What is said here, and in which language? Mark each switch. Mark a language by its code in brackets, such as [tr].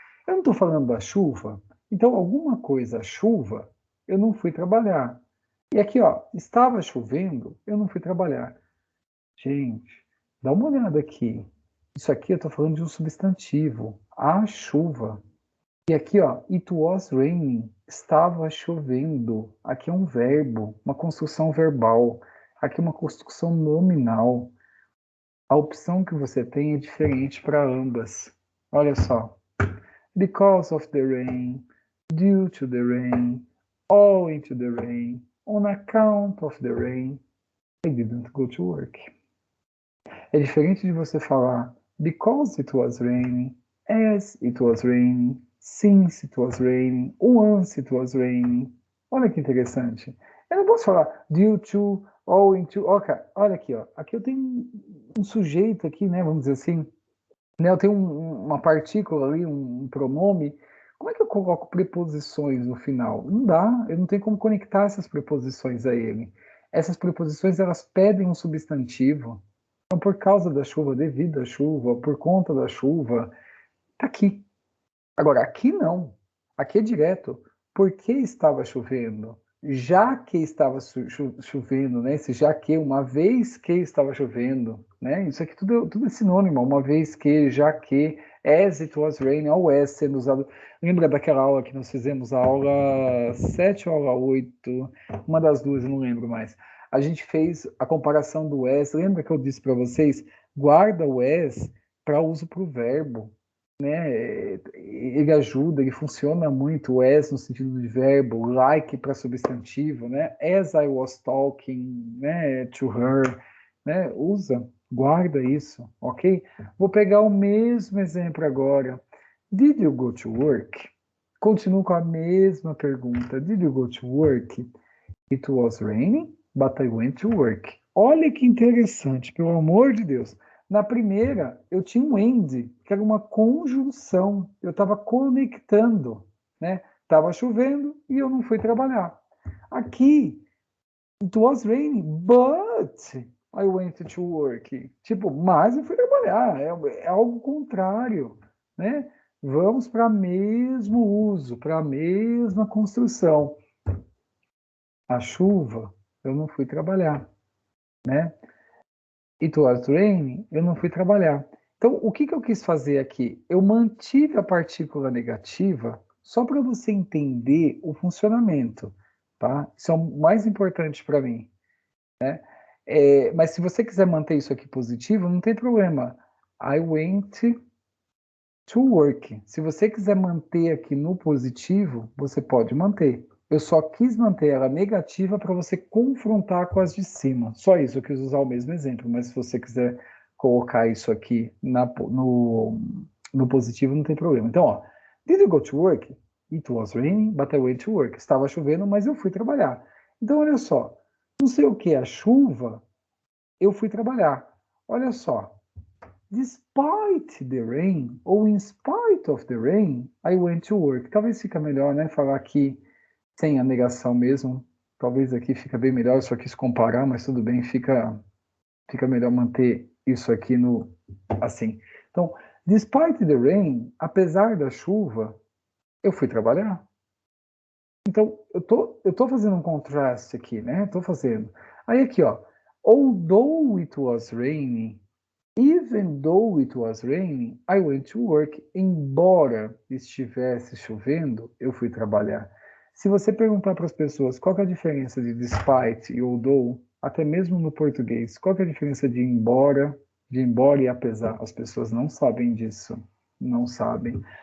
[pt] Eu não estou falando da chuva, então alguma coisa, chuva, eu não fui trabalhar. E aqui, ó, estava chovendo, eu não fui trabalhar. Gente, dá uma olhada aqui. Isso aqui eu estou falando de um substantivo, a chuva. E aqui, ó, [en] it was raining, [pt] estava chovendo. Aqui é um verbo, uma construção verbal. Aqui é uma construção nominal. A opção que você tem é diferente para ambas. Olha só. [en] Because of the rain, due to the rain, owing to the rain, on account of the rain, I didn't go to work. [pt] É diferente de você falar [en] because it was raining, as it was raining, since it was raining, once it was raining. [pt] Olha que interessante. Eu não posso falar due to, owing to. Ok, olha aqui, ó. Aqui eu tenho um sujeito aqui, né? Vamos dizer assim. Né, eu tenho uma partícula ali, um pronome. Como é que eu coloco preposições no final? Não dá, eu não tenho como conectar essas preposições a ele. Essas preposições, elas pedem um substantivo. Então, por causa da chuva, devido à chuva, por conta da chuva, tá aqui. Agora, aqui não. Aqui é direto. Por que estava chovendo? Já que estava chovendo, né? Esse já que, uma vez que estava chovendo, né? Isso aqui tudo é sinônimo. Uma vez que, já que, [en] as it was raining, [pt] ou as sendo usado. Lembra daquela aula que nós fizemos, a aula 7 ou a aula 8? Uma das duas, eu não lembro mais. A gente fez a comparação do as. Lembra que eu disse para vocês? Guarda o as para uso para o verbo, né? Ele ajuda, ele funciona muito, o as no sentido de verbo, like para substantivo, né? [en] As I was talking, né, to her, né? [pt] Usa, guarda isso, ok? Vou pegar o mesmo exemplo agora. [en] Did you go to work? [pt] Continuo com a mesma pergunta. [en] Did you go to work? It was raining, but I went to work. [pt] Olha que interessante, pelo amor de Deus. Na primeira, eu tinha um end, que era uma conjunção. Eu estava conectando, né? Estava chovendo e eu não fui trabalhar. Aqui, [en] it was raining, but I went to work. [pt] Tipo, mas eu fui trabalhar. É algo contrário, né? Vamos para o mesmo uso, para a mesma construção. A chuva, eu não fui trabalhar, né? [en] It was raining, [pt] eu não fui trabalhar. Então, o que eu quis fazer aqui? Eu mantive a partícula negativa só para você entender o funcionamento, tá? Isso é o mais importante para mim, né? Mas se você quiser manter isso aqui positivo, não tem problema. [en] I went to work. [pt] Se você quiser manter aqui no positivo, você pode manter. Eu só quis manter ela negativa para você confrontar com as de cima. Só isso, eu quis usar o mesmo exemplo, mas se você quiser colocar isso aqui no positivo, não tem problema. Então, ó, [en] did you go to work? It was raining, but I went to work. [pt] Estava chovendo, mas eu fui trabalhar. Então, olha só, não sei o que é a chuva, eu fui trabalhar. Olha só, [en] despite the rain, ou in spite of the rain, I went to work. [pt] Talvez fica melhor, né, falar aqui sem a negação mesmo. Talvez aqui fica bem melhor, só quis comparar, mas tudo bem, fica melhor manter isso aqui no assim. Então, [en] despite the rain, [pt] apesar da chuva, eu fui trabalhar. Então, eu tô fazendo um contraste aqui, né? Tô fazendo. Aí aqui, ó, [en] although it was raining, even though it was raining, I went to work. [pt] Embora estivesse chovendo, eu fui trabalhar. Se você perguntar para as pessoas qual é a diferença de despite e although, até mesmo no português, qual é a diferença de embora e apesar, as pessoas não sabem disso. Não sabem.